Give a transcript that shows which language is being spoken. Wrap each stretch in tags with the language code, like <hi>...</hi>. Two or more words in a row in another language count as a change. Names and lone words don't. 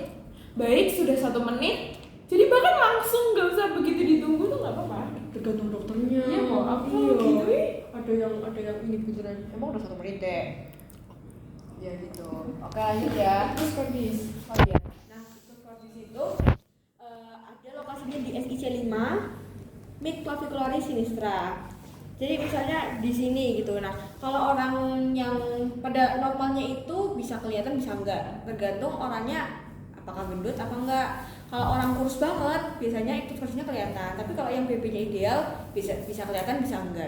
<id>Baik sudah 1 menit, jadi bahkan langsung nggak usah begitu ditunggu tuh nggak apa-apa. Tergantung dokternya. Iya mau apa Iya. gitu Ada yang ini beneran emang udah 1 menit deh. Ya gitu. Oke lanjut ya. Terus kondis. Oh iya. Nah terus kondis itu ada lokasinya di SIC 5</id> <la>mid clavicularis sinistra.</la> <id>Jadi misalnya di sini gitu. Nah kalau orang yang pada normalnya itu bisa kelihatan bisa enggak, tergantung orangnya apakah gendut apa enggak. Kalau orang kurus banget biasanya iktus kordisnya kelihatan, tapi kalau yang BB-nya ideal bisa kelihatan bisa enggak.</id>